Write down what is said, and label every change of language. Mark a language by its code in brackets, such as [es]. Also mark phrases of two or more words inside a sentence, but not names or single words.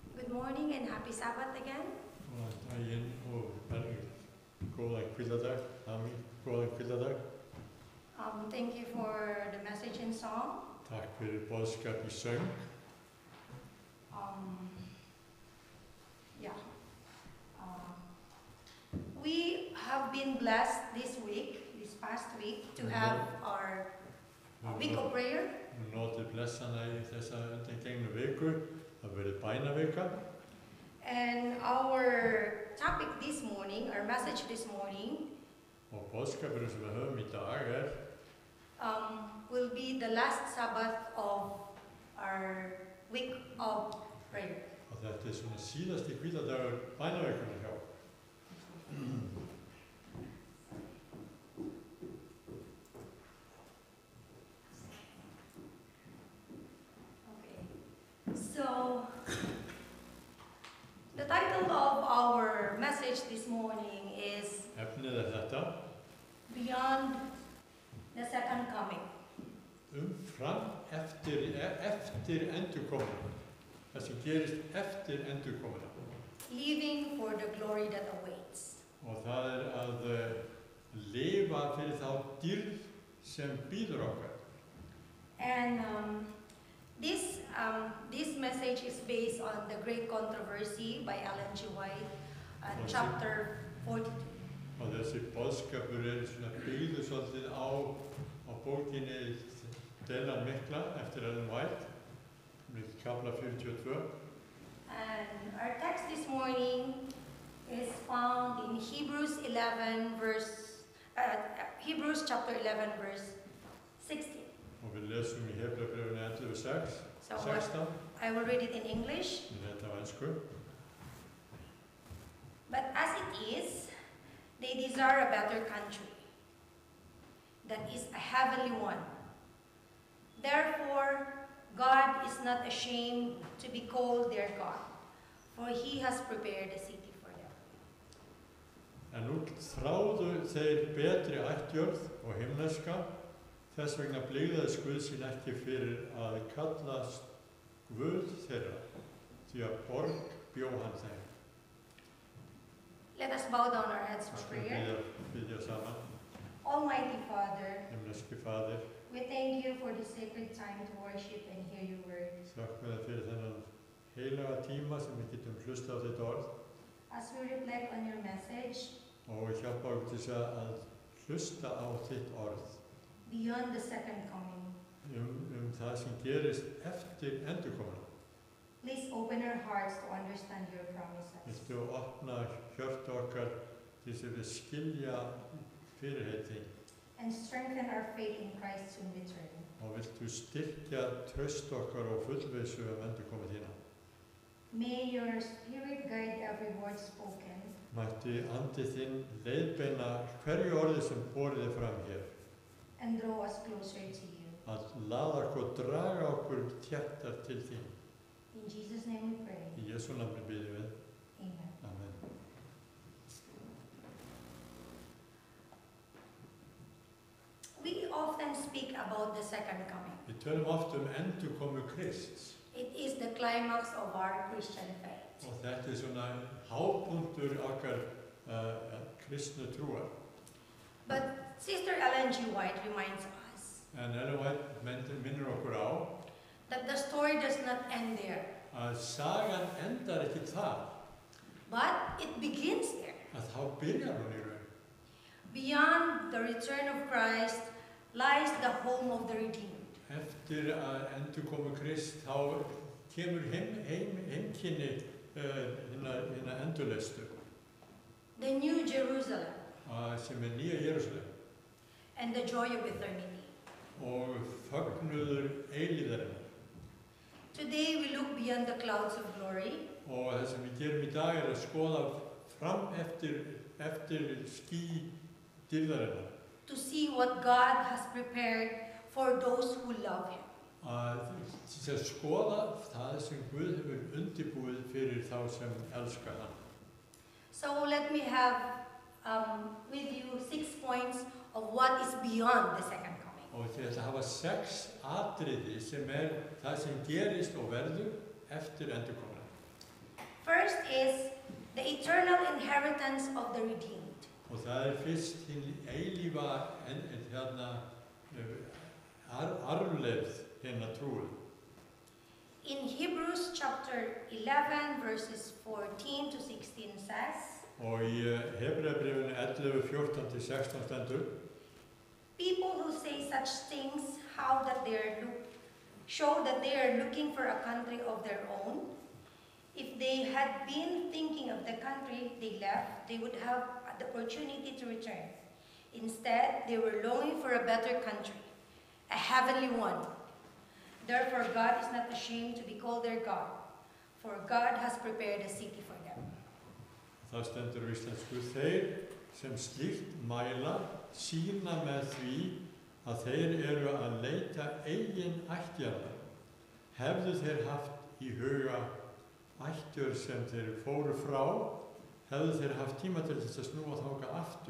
[en] morning and happy Sabbath again. [is] Góðan daginn og góðan hvíldardag, Ami, góðan hvíldardag. [en] Thank you for the message and song. [is] Takk fyrir boðskap í söng. [en] We have been blessed this past week, to have our week of prayer. [is] Við notið blessana í þessa undangengnu viku, það verið bænavika. [en] And our topic this morning, our message this morning, [is] Og boðskapurinn sem við höfum í dag [en] will be the last Sabbath of our week of prayer. [is] og þetta svona síðasti hvíldardagur bænavikunar hjá. [en] So, the title of our message this morning is [is] Efnið þetta, [en] Beyond the Second Coming. [is] Fram eftir endurkomuna. Það sem gerist eftir endurkomuna. [en] Living for the glory that awaits. [is] Og það að lifa fyrir þá dýrð sem býður okkar. [en] And this message is based on the Great Controversy by Ellen G. White, chapter 42. [is] Og þessi boðskapur svona byggður svolítið á bókinni Deilan mikla eftir Ellen White, kafla 42. [en] And our text this morning is found in Hebrews chapter 11, verse 16. [is] Og við lesum í Hebreabréfinu 11:16. [en] So I will read it in English. [is] Þetta á ensku. [en] But as it is, they desire a better country, that is a heavenly one. Therefore, God is not ashamed to be called their God, for he has prepared a city for them. [is] En nú þráðu þeir betri ættjörð og himneska, þess vegna blygðaðist Guð sín ekki fyrir að kallast Guð þeirra, því að borg bjó hann þeim. [en] Let us bow down our heads for prayer. [is] Biðja saman. [en] Almighty Father, [is] Himneski Faðir, [en] we thank you for the sacred time to worship and hear your word. [is] þökkum þér fyrir þennan heilaga tíma sem við getum hlusta á þetta orð [en] As we reflect on your message, [is] og hjálpa okkur til þess að hlusta á þitt orð [en] beyond the second coming, [is] það sem gerist eftir endurkomuna. [en] please open our hearts to understand your promises. [is] Viltu opna hjört okkar til þess að við skilja fyrirheit þín [en] And strengthen our faith in Christ's soon return. [is] og viltu styrkja traust okkar og fullvissu endurkomu þína. [en] May your spirit guide every word spoken, [is] Mætti andi þinn leiðbeina hverju orði sem borið er fram hér, [en] and draw us closer to you. [is] að laða okkur og draga okkur þéttar til þín. [en] In Jesus' name we pray. [is] Í Jesú nafni biðjum við. [en] Amen. [is] Amen. [en] We often speak about the second coming. [is] Við tölum oft endurkomu Krists [en] It is the climax of our Christian faith. [is] og þetta svona hápunktur okkar kristnu trúar. [en] But Sister Ellen G. White reminds us [is] En Ellen White minnir okkur á [en] that the story does not end there, [is] að sagan endar ekki þar, [en] but it begins there. [is] að þá byrjar hún í raun. [en] Beyond the return of Christ lies the home of the redeemed. [is] Eftir að endurkomu Krist þá kemur heimkynni hinna endurleistu [en] The New Jerusalem [is] sem Nýja Jerúsalem [en] and the joy of eternity. [is] og fögnuður eilíðarinnar. [en] Today we look beyond the clouds of glory [is] Og það sem við gerum í dag að skoða fram eftir ský dýrðarinnar. [en] to see what God has prepared for those who love Him. [is] Að skoða það sem Guð hefur undirbúið fyrir þá sem elska hann. [en] So let me have with you 6 points of what is beyond the second coming. [is] Og þið ætla að hafa 6 atriði sem það sem gerist og verður eftir endurkomuna. [en] First is the eternal inheritance of the redeemed. [is] Og það fyrst hinn eilífa arfleifð hinna trúið. [en] In Hebrews chapter 11 verses 14 to 16 says, [is] Og í Hebreabréfinu 11:14-16 stendur: [en] people who say such things show that they are looking for a country of their own. If they had been thinking of the country they left, they would have the opportunity to return. Instead, they were longing for a better country, a heavenly one. Therefore, God is not ashamed to be called their God, for God has prepared a city for them. [is] Það stendur á íslensku: þeir sem slíkt mæla sýna með því að þeir eru að leita eigin ættjarðar. Hefðu þeir haft í huga ættjörð sem þeir fóru frá, hefðu þeir haft tíma til þess að snúa þangað aftur.